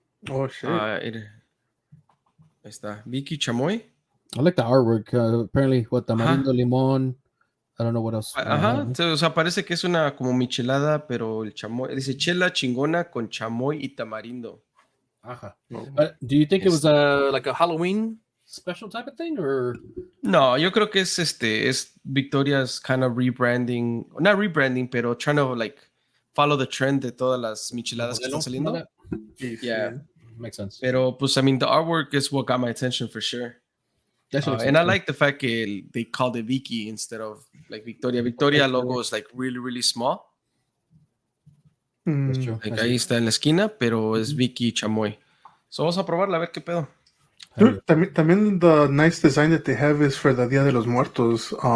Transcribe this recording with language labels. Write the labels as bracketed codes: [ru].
[en] Oh, shit. [es] Ahí está, Vicky Chamoy. [en] I like the artwork. Apparently, tamarindo, limón. I don't know what else. [es] O sea, parece que es una como michelada, pero el chamoy dice chela chingona con chamoy y tamarindo. Ajá. [en] Do you think it was like a Halloween special type of thing, or? [es] No, yo creo que es Victoria's [en] kind of rebranding, not rebranding, [es] pero [en] trying to like follow the trend [es] de todas las micheladas que están saliendo. [en] Yeah, makes sense. [es] Pero pues, [en] I mean, the artwork is what got my attention for sure. And I like the fact that they called it Vicky instead of like Victoria. Victoria logo is like really, really small. That's true. [es] Like ahí está en la esquina, pero es Vicky Chamoy. So vamos a probarla a ver qué pedo. [en] Dude, también the nice design that they have is for the Día de los Muertos.